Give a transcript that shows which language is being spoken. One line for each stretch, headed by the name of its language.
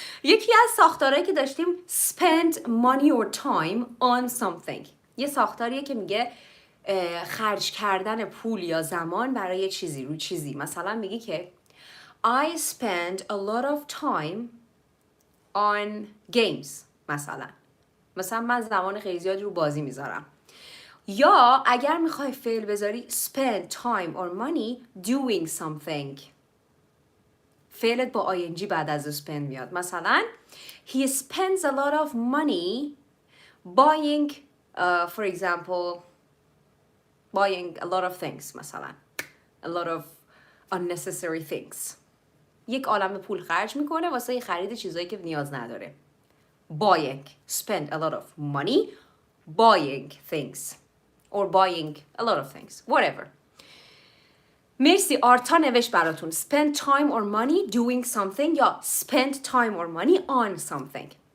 Persian: یکی از ساختارهایی که داشتیم
English: spend money or time on something.
Persian: یه ساختاریه که میگه خرج کردن پول یا زمان برای چیزی، رو چیزی. مثلا میگه که
English: I spend a lot of time on games.
Persian: مثلا من زمان خیلی زیادی رو بازی میذارم. یا اگر میخوای فعل بذاری
English: spend time or money doing something.
Persian: فعلت با ing بعد از spend میاد. مثلا
English: he spends a lot of money buying for example buying a lot of things
Persian: مثلا
English: a lot of unnecessary things.
Persian: یک عالمه پول خرج میکنه واسه خرید چیزایی که نیاز نداره.
English: Buying, spend a lot of money buying things or buying a lot of things, whatever.
Persian: مرسی آرتا نوشت براتون
English: spend time or money doing something
Persian: یا
English: spend time or money on something.